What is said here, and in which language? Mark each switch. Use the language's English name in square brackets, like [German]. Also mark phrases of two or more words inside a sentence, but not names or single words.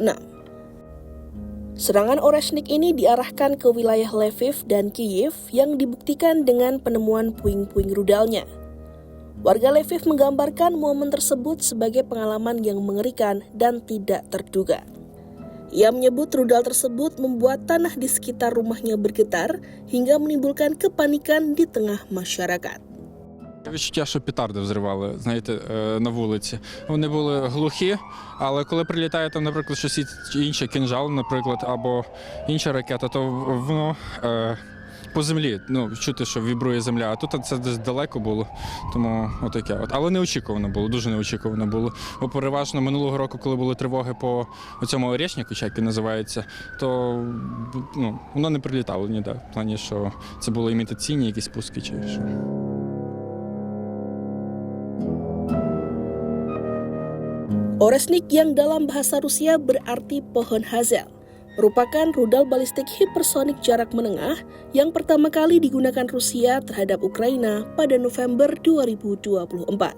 [Indonesian] Serangan Orange Snake ini diarahkan ke wilayah Lviv dan Kyiv yang dibuktikan dengan penemuan puing-puing rudalnya. Warga Lviv menggambarkan momen tersebut sebagai pengalaman yang mengerikan dan tidak terduga. Ia menyebut rudal tersebut membuat tanah di sekitar rumahnya bergetar hingga menimbulkan kepanikan di tengah masyarakat. [Ukrainian] Відчуття, що петарди взривали, знаєте, на вулиці. Вони були глухі, але коли прилітає там, наприклад, щось інше, кинжал, наприклад, або інша ракета, то воно по землі, чути, що вібрує земля, а тут це десь далеко було, тому отаке. Але неочікувано було, дуже неочікувано було. Бо переважно минулого року, коли були тривоги по цьому Орєшніку, як він називається, то воно не прилітало ніде, в плані, що це були імітаційні якісь пуски чи що. [Indonesian] Orange Snake yang dalam bahasa Rusia berarti pohon hazel, merupakan rudal balistik hipersonik jarak menengah yang pertama kali digunakan Rusia terhadap Ukraina pada November 2024.